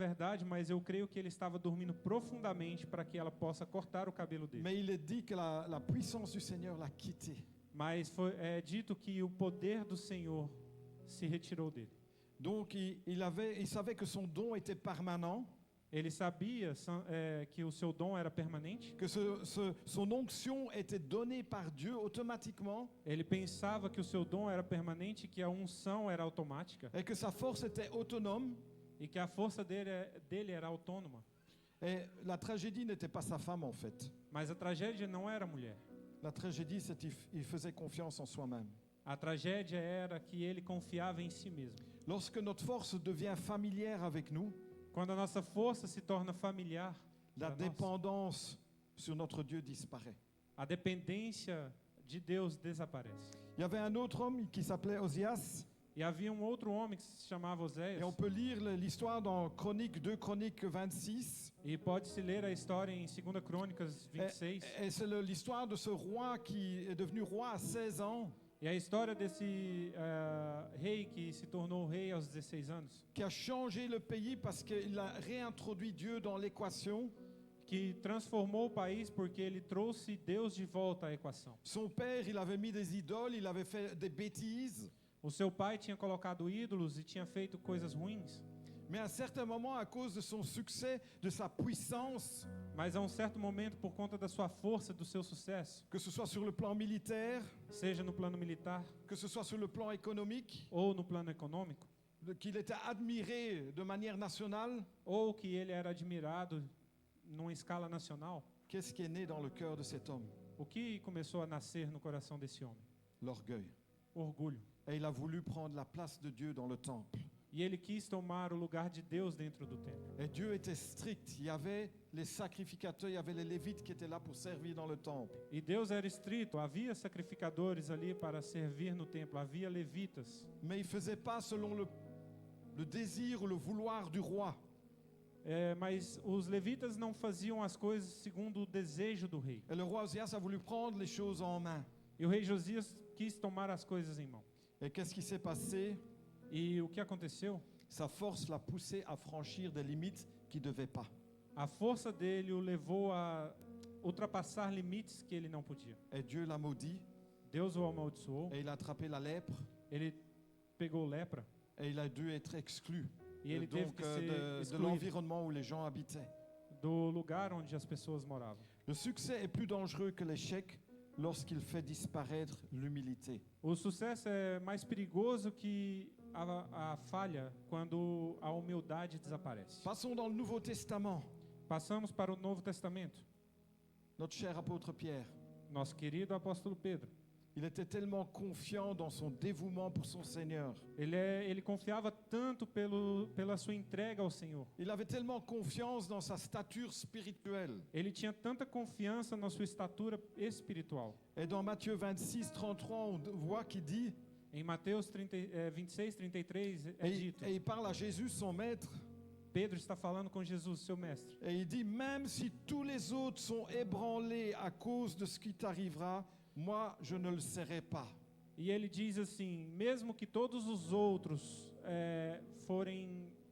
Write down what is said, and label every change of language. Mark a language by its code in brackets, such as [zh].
[pt] verdade, mas eu creio que ele estava dormindo profundamente para que ela possa cortar o cabelo dele. [fr] Mais il est dit que la puissance du Seigneur l'a quitté. [pt] Mas é dito que o poder do Senhor se retirou dele. [fr] Donc il savait que son don était permanent, [pt] Ele sabia que o seu dom era permanente. [fr] que son onction était donnée par Dieu automatiquement [pt] Ele pensava que o seu dom era permanente, que a unção era automática [fr] et que sa force était autonome. [pt] e que a força dele era autônoma. [fr] Et la tragédie n'était pas sa femme en fait. [pt] Mas a tragédia não era a mulher. [fr] La tragédie, c'est qu'il faisait confiance en soi-même. [pt] A tragédia era que ele confiava em si mesmo. [fr] Lorsque notre force devient familière avec nous, [pt] Quando a nossa força se torna familiar, [fr] la [pt] para nós, [fr] dépendance sur notre Dieu disparaît. [pt] a dependência de Deus desaparece. [fr] Il y avait un autre homme qui s'appelait Osias, [pt] E havia um outro homem que se chamava Oséias. [fr] et on peut lire l'histoire dans Chroniques 2 Chroniques 26. [pt] E pode-se ler a história em 2 Crônicas 26. [fr] Et c'est l'histoire de ce roi qui est devenu roi à 16 ans, [pt] E a história desse rei que se tornou rei aos 16 anos, [fr] qui a changé le pays parce qu'il a réintroduit Dieu dans l'équation. [pt] que transformou o país porque ele trouxe Deus de volta à equação. [fr] Son père, il avait mis des idoles, il avait fait des bêtises. [pt] O seu pai tinha colocado ídolos e tinha feito coisas ruins, [fr] Mais à un certain moment, à cause de son succès, de sa puissance, [pt] mas a um certo momento, por conta da sua força, do seu sucesso, [fr] que ce soit sur le plan militaire, [pt] seja no plano militar [fr] que ce soit sur le plan économique, [pt] ou no plano econômico, [fr] qu'il était admiré de manière nationale, [pt] ou que ele era admirado numa escala nacional, [fr] qu'est-ce qui est né dans le cœur de cet homme? [pt] o que começou a nascer no coração desse homem? [fr] L'orgueil. [pt] Orgulho. [fr] Et il a voulu prendre la place de Dieu dans le temple. [pt] E ele quis tomar o lugar de Deus dentro do templo. [fr] Et Dieu était strict. Il y avait les sacrificateurs, il y avait les lévites qui étaient là pour servir dans le temple. [pt] E Deus era estrito, havia sacrificadores ali para servir no templo, havia levitas. [fr] Mais il ne faisait pas selon le désir ou le vouloir du roi. [pt] Mas os levitas não faziam as coisas segundo o desejo do rei. [fr] Et le roi Osias a voulu prendre les choses en main. [pt] E o rei Josias quis tomar as coisas em mão. [fr] Et qu'est-ce qui s'est passé? [pt] E o que aconteceu? [fr] Sa force l'a poussé à franchir des limites qu'il ne devait pas. [pt] A força dele o levou a ultrapassar limites que ele não podia. [fr] Et Dieu l'a maudit, [pt] Deus o amaldiçoou, [fr] et il a attrapé la lèpre, [pt] ele pegou lepra [fr] et il a dû être exclu [pt] e ele teve que ser [fr] de [pt] excluído [fr] l'environnement où les gens habitaient. [pt] do lugar onde as pessoas moravam. [fr] Le succès est plus dangereux que l'échec lorsqu'il fait disparaître l'humilité. [pt] O sucesso é mais perigoso que a falha quando a humildade desaparece. [fr] Passons dans le Nouveau Testament. [pt] Passamos para o Novo Testamento. [fr] Notre cher apôtre Pierre, [pt] Nosso querido apóstolo Pedro. [fr] il était tellement confiant dans son dévouement pour son Seigneur. [pt] Ele confiava tanto pela sua entrega ao Senhor. [fr] Il avait tellement confiance dans sa stature spirituelle. [pt] Ele tinha tanta confiança na sua estatura espiritual. [fr] Et dans Matthieu 26, 33, on voit qu'il dit, [pt] Em Mateus 26, 33 é dito. [fr] et il parle à Jésus, son maître, [pt] Pedro está falando com Jesus, seu mestre. [fr] et il dit, même si tous les autres sont ébranlés à cause de ce qui t'arrivera, moi, je ne le serai pas. [pt] E ele diz assim, mesmo que todos os outros forem...